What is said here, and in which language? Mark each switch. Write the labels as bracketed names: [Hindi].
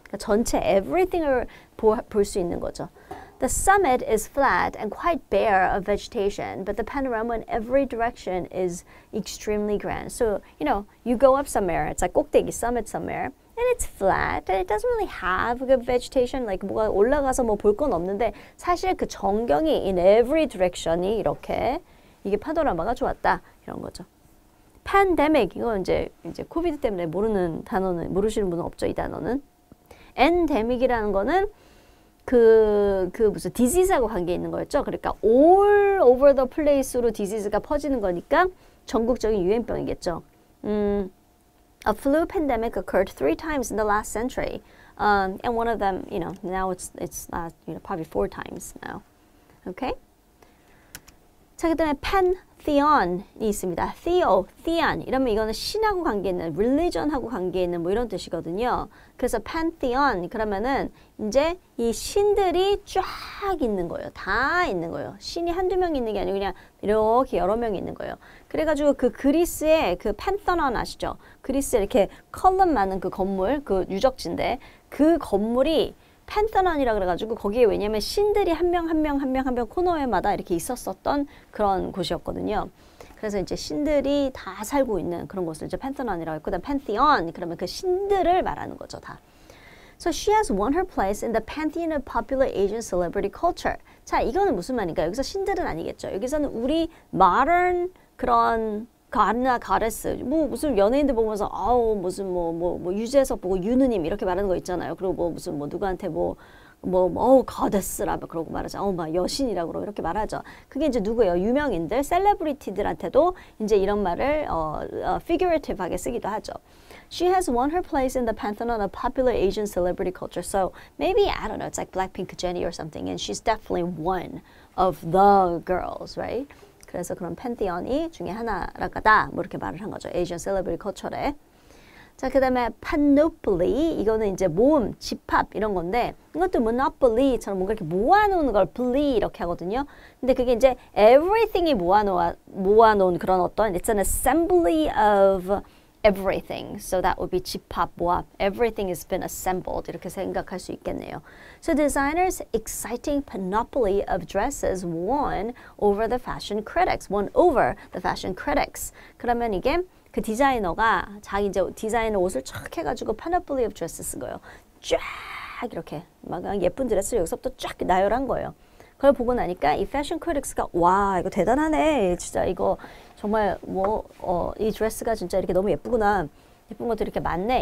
[Korean] 그러니까 전체 everything을 볼 수 있는 거죠. [English] The summit is flat and quite bare of vegetation, but the panorama in every direction is extremely grand. So, you know, you go up somewhere, it's like 꼭대기 summit somewhere, and it's flat, and it doesn't really have good vegetation, like [Korean] 뭐가 올라가서 뭐 볼 건 없는데 사실 그 전경이 [English] in every direction이 이렇게 이게 파노라마가 좋았다 이런 거죠. [Korean] pandemic 이거 이제 코비드 때문에 모르는 단어는 모르시는 분은 없죠 이 단어는. endemic이라는 거는 그 무슨 disease하고 관계 있는 거였죠. 그러니까 [English] all over the place [Korean] 로 disease가 퍼지는 거니까 전국적인 유행병이겠죠. [English] A flu pandemic occurred 3 times in the last century, and one of them, you know, now it's you know, probably 4 times now. Okay. [Korean] 자, 그다음에 pantheon이 있습니다. theon 이러면 이거는 신하고 관계 있는, religion하고 관계 있는 뭐 이런 뜻이거든요. 그래서 pantheon 그러면은 이제 이 신들이 쫙 있는 거예요. 다 있는 거예요. 신이 한두 명 있는 게 아니고 그냥 이렇게 여러 명이 있는 거예요. 그래가지고 그 그리스의 그 판테논 아시죠? 그리스에 이렇게 컬럼 많은 그 건물, 그 유적지인데 그 건물이 판테논이라 그래가지고 거기에 왜냐면 신들이 한 명 코너에마다 이렇게 있었던 그런 곳이었거든요. 그래서 이제 신들이 다 살고 있는 그런 곳을 이제 판테논이라고 했고, 그다음 pantheon 그러면 그 신들을 말하는 거죠, 다. [English] So she has won her place in the pantheon of popular Asian celebrity culture. [Korean] 자, 이거는 무슨 말인가? 여기서 신들은 아니겠죠. 여기서는 우리 modern 그런 god나 goddess, 뭐 무슨 연예인들 보면서 아우 무슨 뭐 유재석 보고 유느님 이렇게 말하는 거 있잖아요. 그리고 뭐 무슨 뭐 누구한테 goddess라고 그러고 말하죠. 막 여신이라고 그러고 이렇게 말하죠. 그게 이제 누구예요? 유명인들, 셀레브리티들한테도 이제 이런 말을 figurative하게 쓰기도 하죠. [English] She has won her place in the pantheon of popular Asian celebrity culture. So maybe, I don't know, it's like Blackpink Jennie or something, and she's definitely one of the girls, right? [Korean] 그래서 그런 팬티언이 중에 하나라까다 뭐 이렇게 말을 한 거죠. Asian celebrity culture에. 자, 그 다음에 panoply, 이거는 이제 모음, 집합 이런 건데 이것도 monopoly처럼 뭔가 이렇게 모아놓은 걸 play 이렇게 하거든요. 근데 그게 이제 everything이 모아놓은 그런 어떤 [English] it's an assembly of everything. So that would be 집합, 모합. Everything has been assembled. [Korean] 이렇게 생각할 수 있겠네요. [English] So designers' exciting panoply of dresses won over the fashion critics. Won over the fashion critics. [Korean] 그러면 이게 그 디자이너가 자기 이제 디자이너 옷을 쫙 해가지고 panoply of dresses 쓴 거예요. 쫙 이렇게 막 예쁜 드레스를 여기서부터 쫙 나열한 거예요. 그걸 보고 나니까 이 패션 크리틱스가 와 이거 대단하네. 진짜 이거 정말 이 드레스가 진짜 이렇게 너무 예쁘구나. 예쁜 것도 이렇게 많네.